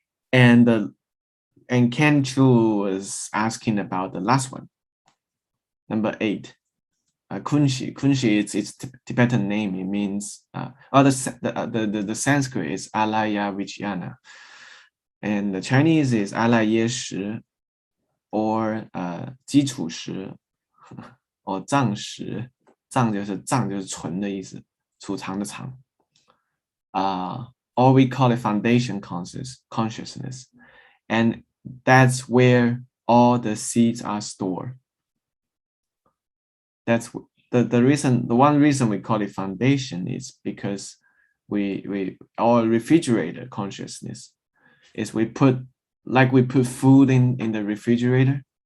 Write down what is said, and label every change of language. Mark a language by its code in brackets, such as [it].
[en] And Ken Chu was asking about the last one, number 8, Kunshi. Kunshi, it's Tibetan name. It means the Sanskrit is Alaya Vijnana, and the Chinese is 阿赖耶识 or 基础识 or 藏识。 [zh] 藏就是存的意思，储藏的藏。 [en] Or we call it foundation consciousness, and that's where all the seeds are stored. That's the reason. The one reason we call it foundation is because our refrigerator consciousness is we put food in the refrigerator.